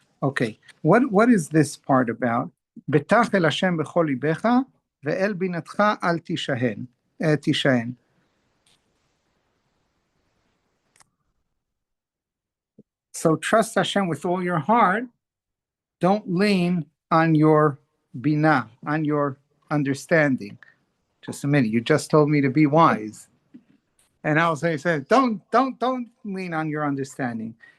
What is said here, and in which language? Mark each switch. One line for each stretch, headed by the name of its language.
English: Okay, what is this part about?
Hebrew: בטח אל השם בכל ליבך ואל בינתך אל תישען.
English: So trust Hashem with all your heart. Don't lean on your bina, on your understanding. Just a minute, you just told me to be wise. And I was saying, don't lean on your understanding.